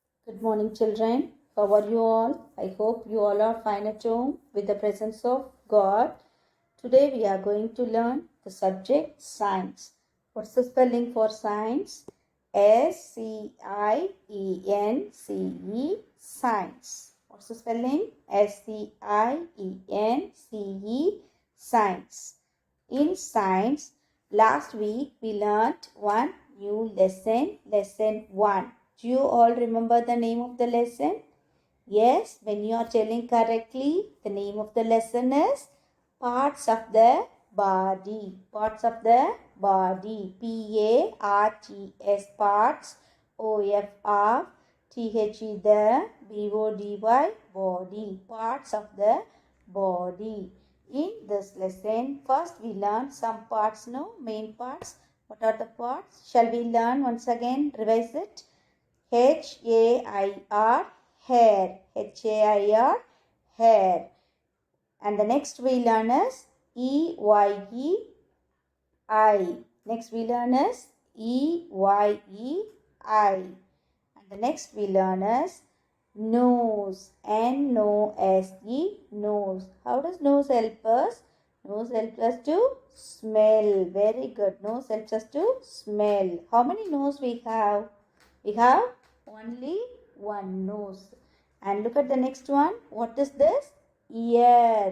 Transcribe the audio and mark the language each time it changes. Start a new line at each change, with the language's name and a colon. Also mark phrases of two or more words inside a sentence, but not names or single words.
English: Good morning, children. How are you all? I hope you all are fine at home with the presence of God. Today we are going to learn the subject science. What's the spelling for science? S-C-I-E-N-C-E, science. What's the spelling? S-C-I-E-N-C-E, science. In science, last week we learnt one new lesson, lesson 1. Do you all remember the name of the lesson? Yes, when you are telling correctly, the name of the lesson is Parts of the Body. Parts of the Body. P-A-R-T-S, parts. O-F-R-T-H-E, the B-O-D-Y, body. Parts of the body. In this lesson, first we learn some parts, main parts. What are the parts? Shall we learn once again? Revise it. H-A-I-R, hair. H-A-I-R, hair. And the next we learn is E-Y-E-I. Next we learn is E-Y-E-I. And the next we learn is nose. N-O-S-E, nose. How does nose help us? Nose helps us to smell. Very good. Nose helps us to smell. How many nose we have? We have only one nose. And look at the next one. What is this? Ear.